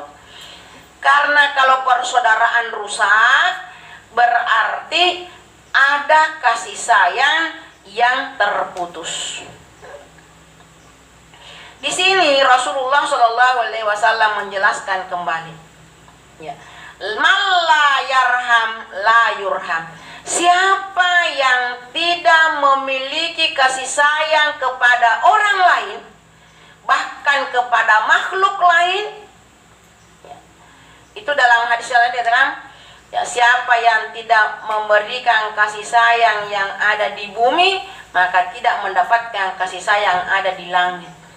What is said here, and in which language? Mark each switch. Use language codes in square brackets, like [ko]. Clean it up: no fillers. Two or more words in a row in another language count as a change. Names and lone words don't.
[id] Karena kalau persaudaraan rusak, berarti ada kasih sayang yang terputus. Di sini Rasulullah SAW menjelaskan kembali. Ya. [ar] من لا يرحم لا يرحم. [id] Siapa yang tidak memiliki kasih sayang kepada orang lain, bahkan kepada makhluk lain, ya, itu dalam hadis yang lain dikatakan, ya, siapa yang tidak memberikan kasih sayang yang ada di bumi, maka tidak mendapatkan kasih sayang ada di langit.